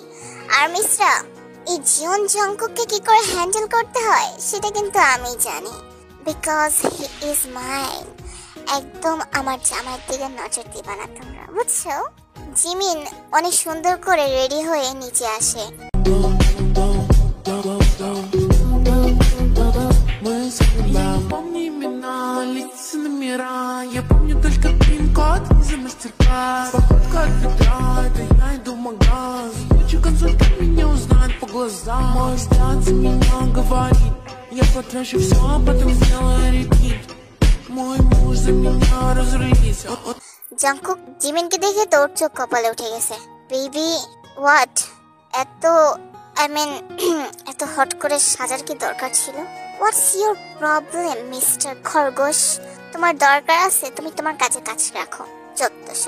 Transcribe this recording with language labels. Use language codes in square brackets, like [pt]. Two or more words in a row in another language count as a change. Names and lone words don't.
[bn] আর মিস্টার, এই জিয়ন জঙ্কুককে কি করে হ্যান্ডেল করতে হয় সেটা কিন্তু আমি জানি, [en] because he is mine. [bn] একদম আমার জামাইয়ের দিকে নজর দিবা না তোমরা, বুঝছো? জিমিন অনেক সুন্দর করে রেডি হয়ে নিচে আসে। [ru] Помни имена, лица номера. Я помню только пин-код из-за мастер-класс. Походка от бедра, это я иду в магаз. Ночью консультант меня узнает по глазам. Мой взгляд за меня говорит, я потрачу все, а потом сделаю репит. Мой муж за меня разрулится. [bn] জঙ্কুক জিমিনকে দেখে তোর চোখ কপালে উঠে গেছে। [en] baby what, [bn] এত হট করে সাজার কি দরকার ছিল? [en] what's your problem mister খরগোশ? [bn] তোমার দরকার আছে, তুমি তোমার কাছে কাজ রাখো, যত সব।